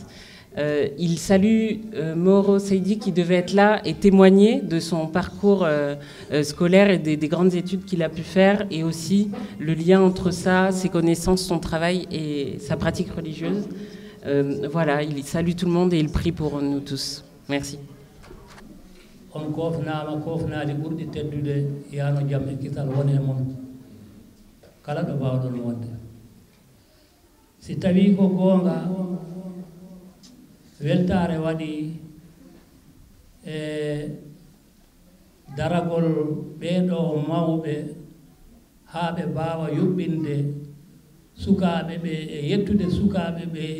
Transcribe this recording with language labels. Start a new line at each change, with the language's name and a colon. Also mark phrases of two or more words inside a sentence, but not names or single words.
French: Il salue Moro Seydi qui devait être là et témoigner de son parcours scolaire et des grandes études qu'il a pu faire, et aussi le lien entre ça, ses connaissances, son travail et sa pratique religieuse. Voilà, il salue tout le monde et il prie pour nous tous. Merci.
Fula: On kofnama kofnade ɓurɗi teddude yano jaam e kisal woni e mon kala ɗo mbawɗon wonde si tawi ko goonga weltare waɗi e daragol ɓeeɗo mawɓe haa ɓe mbawa yuɓɓinde sukaɓe ɓe e yettude sukaɓe ɓe e